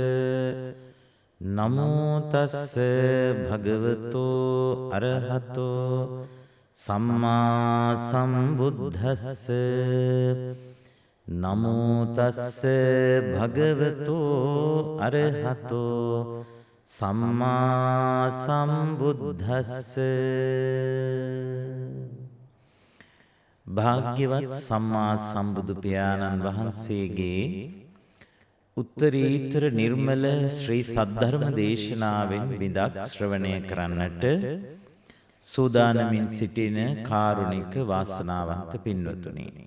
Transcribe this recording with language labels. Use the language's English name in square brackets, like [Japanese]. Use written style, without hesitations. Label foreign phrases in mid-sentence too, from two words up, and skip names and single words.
[Pali] නමෝ තස්ස භගවතෝ අරහතෝ සම්මා සම්බුද්දස්ස නමෝ තස්ස භගවතෝ අරහතෝ සම්මා සම්බුද්දස්ස. [Sinhala] භාග්‍යවත් සම්මා සම්බුදු පියාණන් වහන්සේගේ උත්තරීතර නිර්මල ශ්‍රී සද්ධර්ම දේශනාවෙන් බිඳක් ශ්‍රවණය කරන්නට සූදානමින් සිටින කාරුණික වාසනාවන්ත පින්වතුනි,